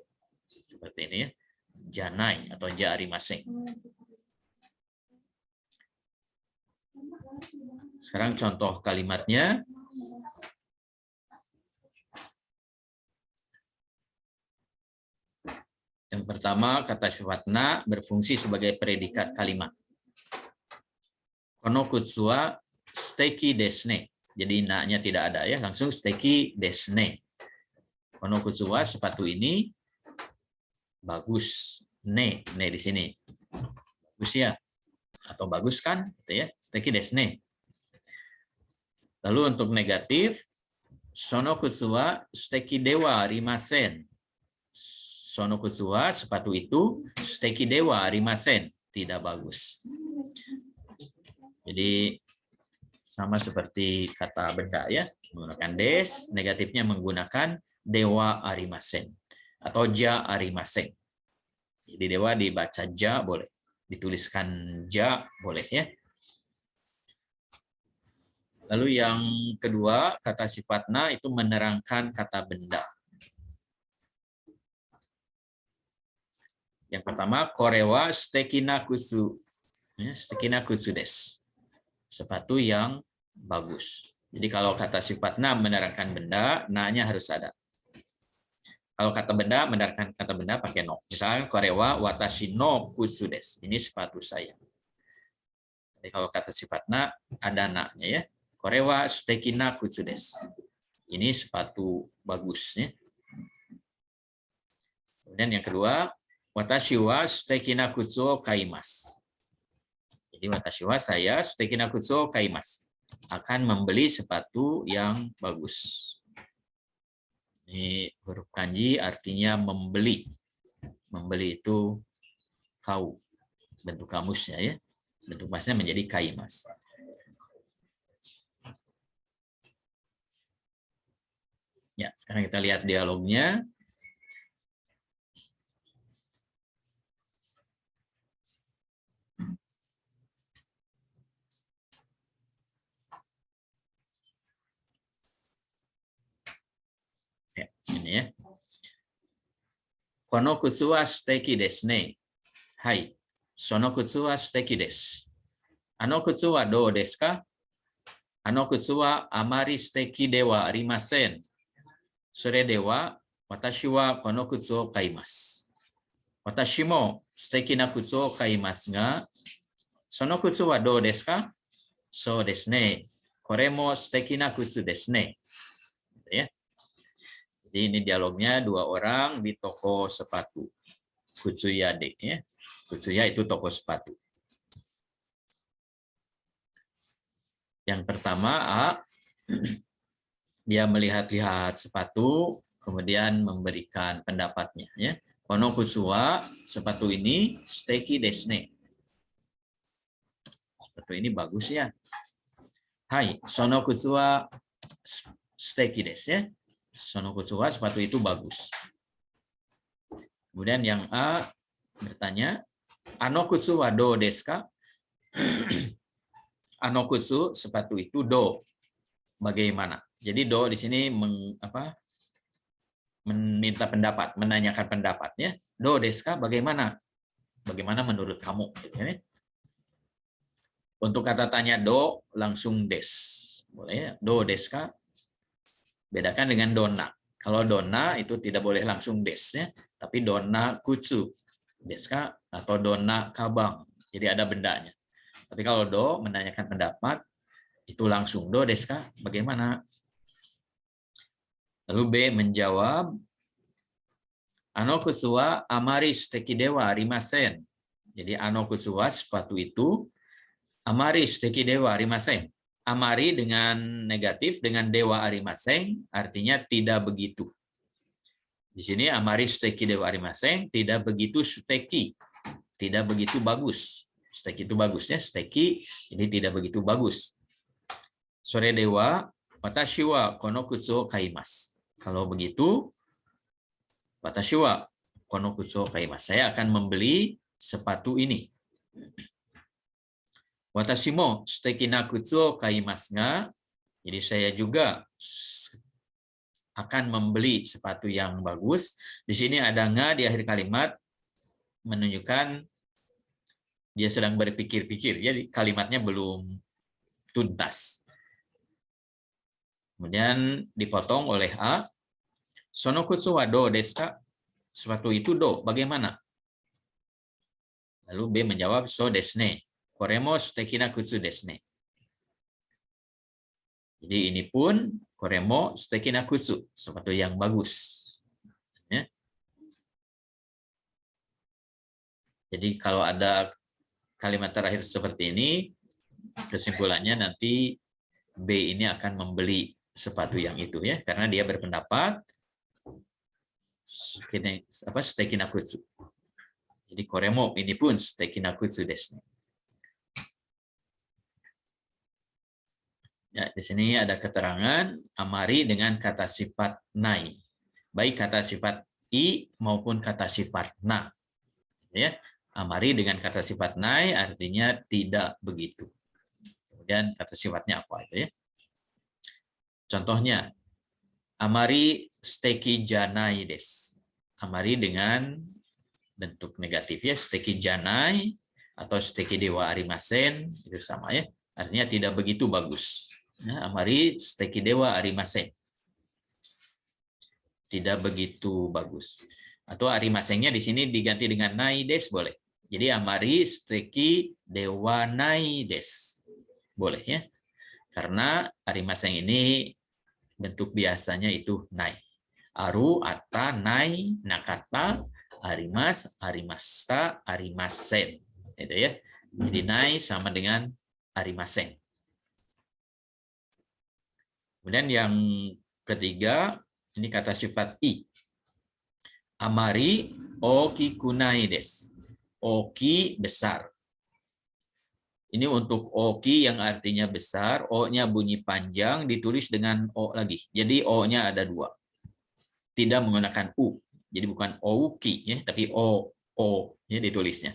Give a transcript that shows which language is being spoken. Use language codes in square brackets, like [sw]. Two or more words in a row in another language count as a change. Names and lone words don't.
[id] Seperti ini ya. Janai atau [ja] じゃありませ. [id] Sekarang contoh kalimatnya. Yang pertama, kata sifat na berfungsi sebagai predikat kalimat. [ja] この靴は素敵ですね. [id] Jadi na-nya tidak ada ya, langsung [ja] 素敵ですね. この靴は, [id] sepatu ini bagus. Ne di sini. Bagus ya. Atau bagus kan? Gitu ya. [ja] 素敵ですね. [id] Lalu untuk negatif, [ja] その靴は素敵ではありません. その靴は, [id] sepatu itu [ja] 素敵ではありません, [id] tidak bagus. Jadi sama seperti kata benda ya, menggunakan des, negatifnya menggunakan [ja] ではありません [id] atau [ja] じゃありません. [id] Jadi dewa dibaca ja boleh, dituliskan ja boleh ya. Lalu yang kedua, kata sifat na itu menerangkan kata benda. Yang pertama, [ja] これは素敵な靴. Ya, 素敵な靴です. [id] Sepatu yang bagus. Jadi kalau kata sifat na menerangkan benda, na-nya harus ada. Kalau kata benda menerangkan kata benda pakai no. Misalnya [ja] これは私の靴です. [id] Ini sepatu saya. Jadi kalau kata sifat na ada na-nya ya. [ja] これは素敵な靴です. [id] Ini sepatu bagus ya. Kemudian yang kedua, [ja] 私は素敵な靴を買います. Jadi 私は, saya 素敵な靴を買います. [id] Akan membeli sepatu yang bagus. Ini huruf kanji artinya membeli. Membeli itu kau. Bentuk kamusnya ya. Bentuk masnya menjadi kaimasu. Ya, sekarang kita lihat dialognya. Ini ya. [ja] この靴は素敵ですね. Hai. その靴は素敵です. あの靴はどうですか? あの靴はあまり素敵ではありません. それでは私はこの靴を買います. 私も素敵な靴を買いますが、その靴はどうですか? そうですね. これも素敵な靴ですね. [id] Ya. Jadi ini dialognya dua orang di toko sepatu. Kutsuyade ya. Kutsuya itu toko sepatu. Yang pertama A, dia melihat-lihat sepatu kemudian memberikan pendapatnya ya. [ja] この靴は, [id] sepatu ini [ja] 素敵ですね. [id] Sepatu ini bagus ya. [ja] はい、その靴は素敵です [id] ya. [ja] その靴は, [id] sepatu itu bagus. Kemudian yang A bertanya, [ja] あの靴はどうですか? あの靴, [id] sepatu itu do. Bagaimana? Jadi do di sini meminta pendapat, menanyakan pendapatnya. [ja] どうですか, bagaimana? [id] Bagaimana menurut kamu? Untuk kata tanya do langsung des. Boleh? [ja] どうですか? [id] Bedakan dengan dona. Kalau dona itu tidak boleh langsung des ya, tapi [ja] どんな靴. ですか [id] atau dona kabang. Jadi ada bendanya. Tapi kalau do menanyakan pendapat itu langsung [ja] どうですか? [id] Bagaimana? Lalu B menjawab, [ja] あの靴はあまり素敵ではありません. Jadi あの靴は, [id] sepatu itu [ja] あまり素敵ではありません. [id] Amari dengan negatif dengan [ja] ではありません [id] artinya tidak begitu. Di sini [ja] あまり素敵ではありません, [id] tidak begitu suteki. Tidak begitu bagus. Suteki itu bagusnya, suteki ini tidak begitu bagus. [ja] それでは私はこの靴を買います. [id] Kalau begitu, [ja] 私はこの靴を買います. [id] Saya akan membeli sepatu ini. [ja] 私も素敵な靴を買いますが. [id] Jadi saya juga akan membeli sepatu yang bagus. Di sini ada nga di akhir kalimat menunjukkan dia sedang berpikir-pikir. Jadi kalimatnya belum tuntas. Kemudian dipotong oleh A. [ja] その靴はどうですか? [id] Suatu itu do, bagaimana? Lalu B menjawab, [ja] そうですね. これも素敵な靴ですね. [id] Jadi ini pun [ja] これも素敵な靴, [id] suatu yang bagus. Ya. Jadi kalau ada kalimat terakhir seperti ini, kesimpulannya nanti B ini akan membeli sepatu yang itu ya, karena dia berpendapat [ja] 素敵な靴. Jadi koremo [id] ini pun [ja] 素敵な靴です. [id] Ya, di sini ada keterangan amari dengan kata sifat nai. Baik kata sifat i maupun kata sifat na. Ya, amari dengan kata sifat nai artinya tidak begitu. Kemudian kata sifatnya apa itu ya? Contohnya, [ja] あまり素敵じゃないです. [id] Amari dengan bentuk negatif ya, [ja] 素敵じゃない atau 素敵ではありません, [id] itu sama ya. Artinya tidak begitu bagus. Ya, [ja] あまり素敵ではありません. [id] Tidak begitu bagus. Atau arimasennya di sini diganti dengan [ja] ないです [id] boleh. [ja] Jadi あまり素敵ではないです. [id] Boleh ya. Karena arimasen ini bentuk biasanya itu nai. [ja] ある、あった、ない、なかった、あります、ありました、ありません. [id] Itu ya. Jadi nai sama dengan arimasen. Kemudian yang ketiga, ini kata sifat i. [ja] あまり大きくないです. [id] Oki besar. Ini untuk oki yang artinya besar, o-nya bunyi panjang, ditulis dengan o lagi. Jadi o-nya ada dua. Tidak menggunakan u. Jadi bukan ouki, ya, tapi o ya ditulisnya.